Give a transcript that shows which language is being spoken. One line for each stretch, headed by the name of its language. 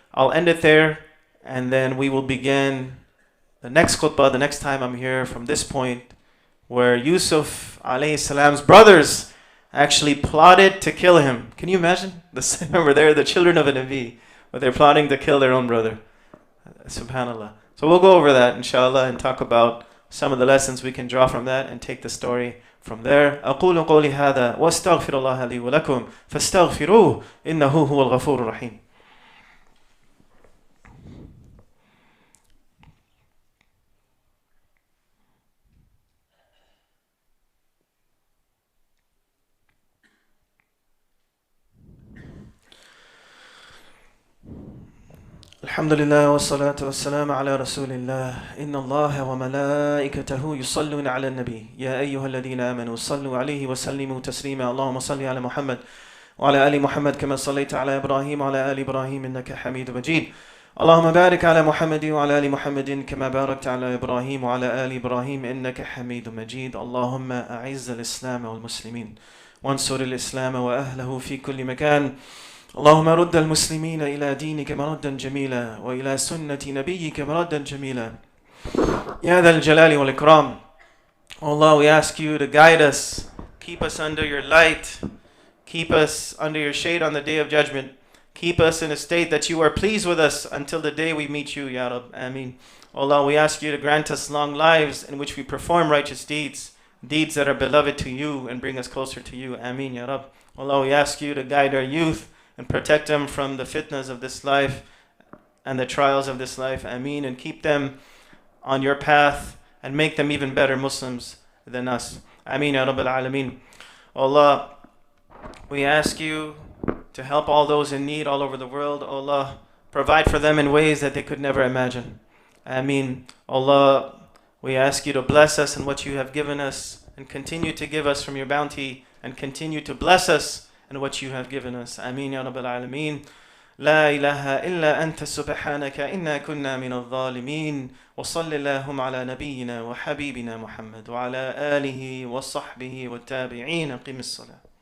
English: I'll end it there, and then we will begin the next khutbah, the next time I'm here, from this point, where Yusuf alayhi salam's brothers actually plotted to kill him. Can you imagine? Remember, they're the children of a Nabi, but they're plotting to kill their own brother. Subhanallah. So we'll go over that, inshallah, and talk about some of the lessons we can draw from that and take the story from there.
Arabic: أقول قولي هذا واستغفر الله لي ولكم فاستغفروه إنه هو الغفور الرحيم. الحمد لله والصلاة والسلام على رسول الله إن الله وملائكته يصلون على النبي يا أيها الذين آمنوا صلوا عليه وسلموا تسليما اللهم صل على محمد وعلى آل محمد كما صليت على إبراهيم وعلى آل إبراهيم إنك حميد مجيد اللهم بارك على محمد وعلى آل محمد كما باركت على إبراهيم وعلى آل إبراهيم إنك حميد مجيد اللهم أعز الإسلام والمسلمين وانصر الإسلام وأهله في كل مكان اللهم رد المسلمين إلى دينك مردا جميلا وإلى سنة نبيك مردا جميلا يا ذا الجلال والإكرام.
English: Allah, we ask you to guide us, keep us under your light, keep us under your shade on the day of judgment, keep us in a state that you are pleased with us until the day we meet you, Ya Rab. Ameen. Allah, we ask you to grant us long lives in which we perform righteous deeds, deeds that are beloved to you and bring us closer to you. Ameen, Ya Rab. Allah, we ask you to guide our youth and protect them from the fitnas of this life and the trials of this life. Ameen. And keep them on your path and make them even better Muslims than us. Ameen ya Rabbil Alameen. Allah, we ask you to help all those in need all over the world. Allah, provide for them in ways that they could never imagine. Ameen. Allah, we ask you to bless us in what you have given us and continue to give us from your bounty and continue to bless us in what you have given us. Ameen ya Rabbil Alameen.
Arabic: لا إله إلا أنت سبحانك إنا كنا من الظالمين وصل اللهم على نبينا وحبيبنا محمد وعلى آله وصحبه والتابعين. قم الصلاة.